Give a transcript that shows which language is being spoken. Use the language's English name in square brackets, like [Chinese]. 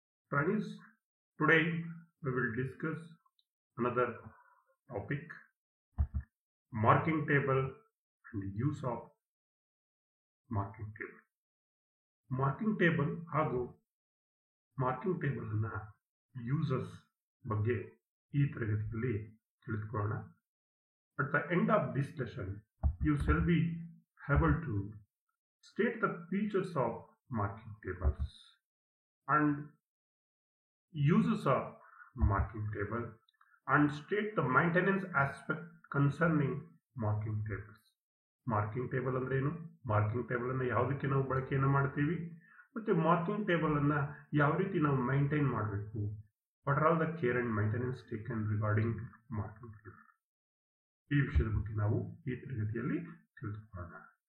[English] Trainees, today we will discuss another topic, marking table and use of marking table. [Kannada] Marking table ಹಾಗೂ marking table ಅನ್ನ uses ಬಗ್ಗೆ ಈ ತರಗತಿಯಲ್ಲಿ ತಿಳಿದುಕೊಳ್ಳೋಣ. [English] At the end of this lesson, you shall be able to state the features of marking tables and uses of marking table and state the maintenance aspect concerning marking tables. [Kannada] Marking table ಅಂದ್ರೆ ಏನು, marking table ಅನ್ನ ಯಾವುದಕ್ಕೆ ನಾವು ಬಳಕೆಯನ್ನು ಮಾಡ್ತೀವಿ, ಮತ್ತೆ marking table ಅನ್ನ ಯಾವ ರೀತಿ ನಾವು ಮೈಂಟೈನ್ ಮಾಡಬೇಕು, [English] what are all the care and maintenance taken regarding marking table, [Kannada] ಈ ವಿಷಯದ ಬಗ್ಗೆ ನಾವು ಈ ತರಗತಿಯಲ್ಲಿ ತಿಳಿದುಕೊಳ್ಳೋಣ.